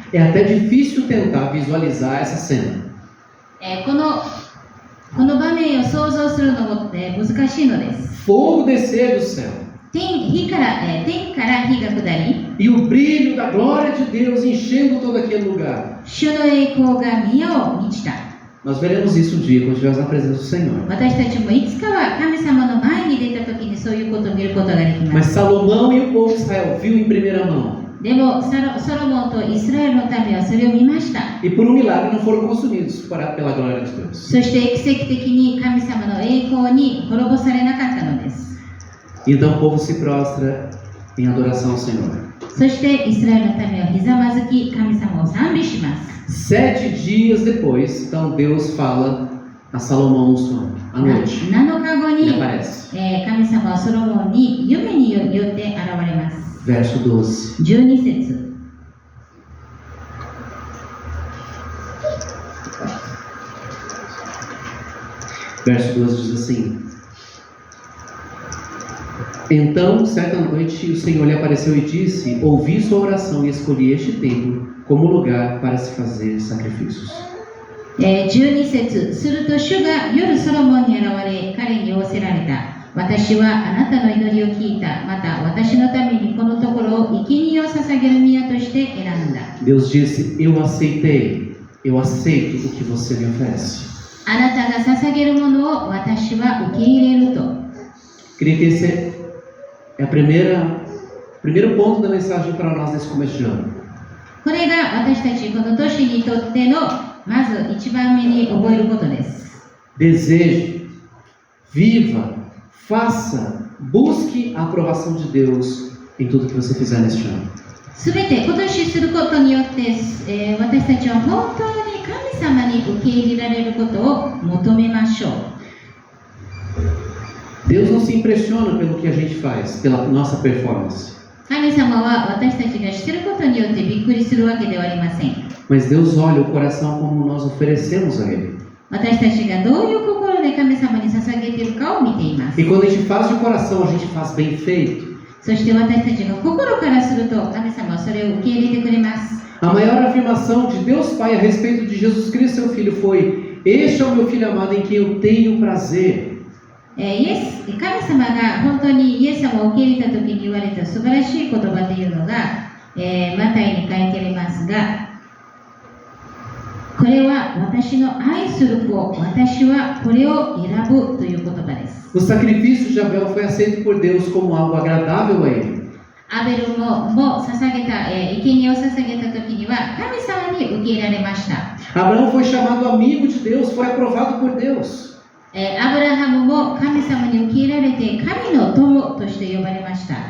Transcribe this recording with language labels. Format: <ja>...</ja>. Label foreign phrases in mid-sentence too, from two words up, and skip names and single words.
<pt>É até difícil tentar visualizar essa cena.</pt> <ja>この場面を想像するのも難しいのです。</ja> <pt>Fogo descer do céu</pt> <ja>天から火が下り、</ja> <pt>e o brilho da glória de Deus enchendo todo aquele lugar.</pt> <ja>主の栄光が宮を満ちた。</ja> <pt>Nós veremos isso um dia quando estivermos na presença do Senhor.</pt> <ja>私たちもいつかは神様の前に出た時にそういうことを見ることができま</ja> <pt>Mas</pt> <ja>す。</ja> <pt>Salomão e o povo de Israel viu em primeira mão.</pt> <ja>でもソロモンとイスラエルの民はそれを見ました。</ja> <pt>E por um milagre não foram consumidos pela glória de Deus.</pt> <ja>そして奇跡的に神様の栄光に滅ぼされなかったのです。</ja> <pt>Então o povo se prostra em adoração ao Senhor.</pt> <ja>そしてイスラエルの民はひざまずき神様を賛美します。</ja> <pt>7 dias depois, então Deus fala a Salomão no sonho, à noite.</pt> <ja>7 日後</ja> <pt>Ele</pt> <ja>に</ja> <pt>aparece.</pt> <ja>神様はソロモンに夢によって現れます。</ja> <pt>Verso 12.</pt> <ja>12節。</ja> <pt>Verso 12 diz assim: Então, certa noite, o Senhor lhe apareceu e disse: Ouvi sua oração e escolhi este templo como lugar para se fazer sacrifícios.</pt> <ja>12節。すると主が夜ソロモンに現れ彼に仰せられた。私はあなたの祈りを聞いた。また私のためにこのところを生贄を捧げる宮として選んだ。</ja> <pt>Deus disse: eu aceitei, eu aceito o que você me oferece.</pt> <ja>あなたが捧げるものを私は受け入れると。</ja> <pt>Queria que esse é o primeiro ponto da mensagem para nós nesse começo de ano.</pt> <ja>これが私たちこの年にとってのまず一番目に覚えることです。</ja> <pt>Deseje, viva, faça, busque a aprovação de Deus em tudo que você fizer neste ano.</pt> <ja>すべて今年することによって、私たちは本当に神様に受け入れられることを求めましょう。</ja> <pt>Deus não se impressiona pelo que a gente faz, pela nossa performance.</pt> <ja>神様は私たちがしていることによってびっくりするわけではありません。</ja> <pt>Mas Deus olha o coração como nós oferecemos a Ele.</pt> <ja>私たちがどういう心で神様に捧げているかを見ています。</ja> <pt>E quando a gente faz de coração, a gente faz bem feito.</pt> <ja>そして私たちが心からすると神様はそれを受け入れてくれます。</ja> <pt>A maior afirmação de Deus Pai a respeito de Jesus Cristo, seu Filho, foi: este é o meu Filho amado em quem eu tenho prazer.</pt> <ja>神様が本当にイエス様を受け入れた時に言われた素晴らしい言葉というのが、マタイに書いてありますが、これは私の愛する子、私はこれを選ぶという言葉です。</ja> <pt>O sacrifício de Abel foi aceito por Deus como algo agradável a Ele.</pt> <ja>アベルも捧げた、生贄を捧げた時には神様に受け入れられました。</ja> <pt>Abraão foi chamado amigo de Deus, foi aprovado por Deus.</pt> <ja>アブラハムも神様に受け入れられて神の友として呼ばれました。</ja>